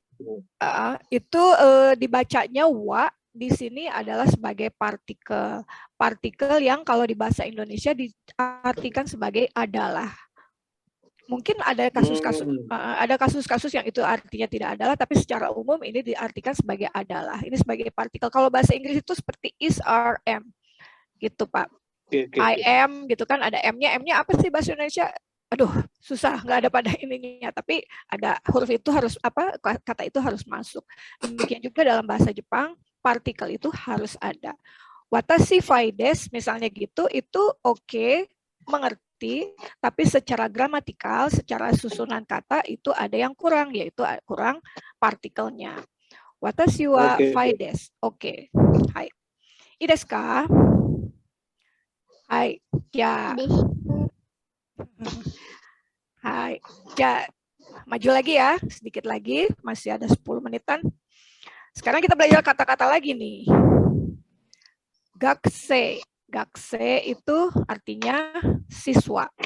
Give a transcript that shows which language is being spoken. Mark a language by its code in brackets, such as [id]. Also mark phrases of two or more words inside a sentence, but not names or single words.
[id] Itu dibacanya wa di sini adalah sebagai partikel. Partikel yang kalau di bahasa Indonesia diartikan sebagai adalah. Mungkin ada kasus-kasus yang itu artinya tidak adalah, tapi secara umum ini diartikan sebagai adalah. Ini sebagai partikel. Kalau bahasa Inggris itu seperti [en] is, are, am, [id] gitu Pak. [en] I am, [id] gitu kan, ada M-nya. M-nya apa sih bahasa Indonesia? Aduh, susah, nggak ada pada ininya. Tapi ada huruf itu harus kata itu harus masuk. Demikian juga dalam bahasa Jepang, partikel itu harus ada. [ja] わたし fai です, [id] misalnya gitu, itu oke, mengerti, tapi secara gramatikal, secara susunan kata itu ada yang kurang, yaitu kurang partikelnya. [ja] わたし は fai です. Oke. はい。いい です か? はい. [id] Ya. Hai. Ya. Maju lagi ya, sedikit lagi, masih ada 10 menitan. Sekarang kita belajar kata-kata lagi nih. Gakse. Gakse itu artinya siswa.